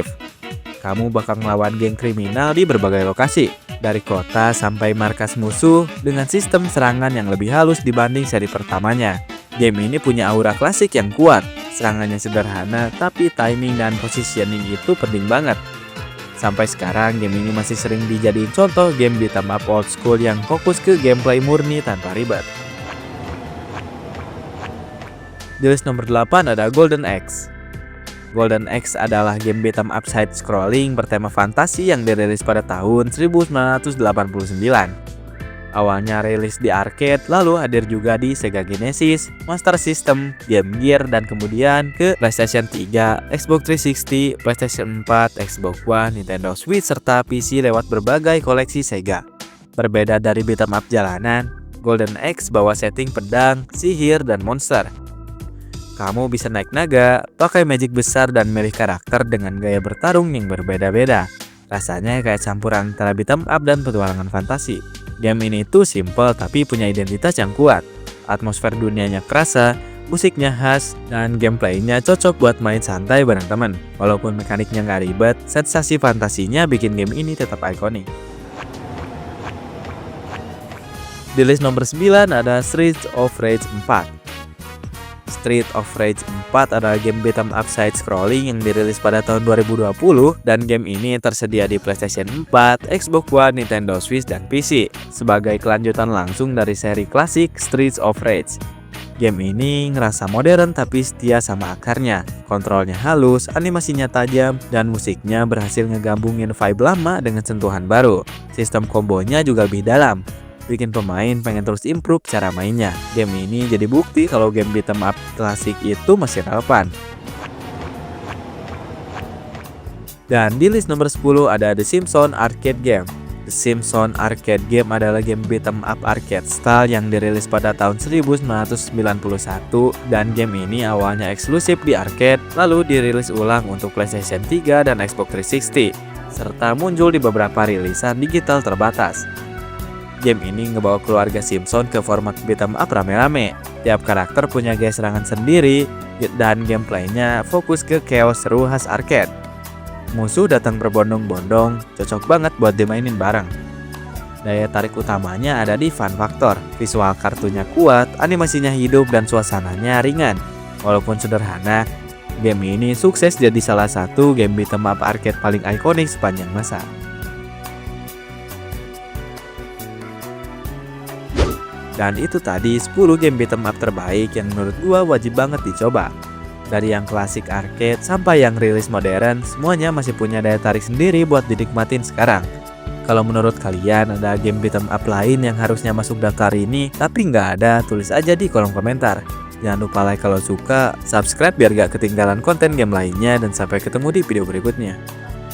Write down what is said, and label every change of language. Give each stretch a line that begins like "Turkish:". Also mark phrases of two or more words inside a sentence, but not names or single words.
Indonesian: Kamu bakal melawan geng kriminal di berbagai lokasi, dari kota sampai markas musuh dengan sistem serangan yang lebih halus dibanding seri pertamanya. Game ini punya aura klasik yang kuat, serangannya sederhana tapi timing dan positioning itu penting banget. Sampai sekarang game ini masih sering dijadiin contoh game
English: beat 'em up old school
Indonesian: yang fokus ke gameplay murni tanpa ribet. Di list nomor 8 ada Golden Axe. Golden Axe adalah game
English: beat 'em up side-scrolling
Indonesian: bertema fantasi yang dirilis pada tahun 1989. Awalnya rilis di arcade, lalu hadir juga di Sega Genesis, Master System, Game Gear, dan kemudian ke PlayStation 3, Xbox 360, PlayStation 4, Xbox One, Nintendo Switch, serta PC lewat berbagai koleksi Sega. Berbeda dari
English: beat 'em up
Indonesian: jalanan, Golden Axe bawa setting pedang, sihir, dan monster. Kamu bisa naik naga, pakai magic besar, dan milih karakter dengan gaya bertarung yang berbeda-beda. Rasanya kayak campuran antara
English: beat 'em up
Indonesian: dan petualangan fantasi. Game ini tuh simple tapi punya identitas yang kuat. Atmosfer dunianya kerasa, musiknya khas, dan gameplaynya cocok buat main santai bareng teman. Walaupun mekaniknya nggak ribet, sensasi fantasinya bikin game ini tetap ikonik. Di list nomor 9 ada Streets of Rage 4. Streets of Rage 4 adalah game
English: beat 'em up side-scrolling
Indonesian: yang dirilis pada tahun 2020 dan game ini tersedia di PlayStation 4, Xbox One, Nintendo Switch, dan PC sebagai kelanjutan langsung dari seri klasik Streets of Rage. Game ini ngerasa modern tapi setia sama akarnya. Kontrolnya halus, animasinya tajam, dan musiknya berhasil ngegabungin vibe lama dengan sentuhan baru. Sistem kombonya juga lebih dalam, bikin pemain pengen terus improve cara mainnya. Game ini jadi bukti kalau game
English: beat 'em up
Indonesian: klasik itu masih relevan. Dan di list nomor 10 ada The Simpsons Arcade Game. The Simpsons Arcade Game adalah game
English: beat 'em up arcade style
Indonesian: yang dirilis pada tahun 1991 dan game ini awalnya eksklusif di arcade, lalu dirilis ulang untuk PlayStation 3 dan Xbox 360, serta muncul di beberapa rilisan digital terbatas. Game ini ngebawa keluarga Simpson ke format
English: beat 'em up
Indonesian: rame-rame. Tiap karakter punya gaya serangan sendiri dan gameplaynya fokus ke chaos seru khas arcade. Musuh datang berbondong-bondong, cocok banget buat dimainin bareng. Daya tarik utamanya ada di
English: fun factor.
Indonesian: Visual kartunya kuat, animasinya hidup, dan suasananya ringan. Walaupun sederhana, game ini sukses jadi salah satu game
English: beat 'em up arcade
Indonesian: paling ikonik sepanjang masa. Dan itu tadi 10 game
English: beat 'em up
Indonesian: terbaik yang menurut gua wajib banget dicoba. Dari yang klasik arcade sampai yang rilis modern, semuanya masih punya daya tarik sendiri buat dinikmatin sekarang. Kalau menurut kalian ada game
English: beat 'em up
Indonesian: lain yang harusnya masuk daftar ini tapi nggak ada, tulis aja di kolom komentar. Jangan lupa like kalau suka, subscribe biar gak ketinggalan konten game lainnya, dan sampai ketemu di video berikutnya.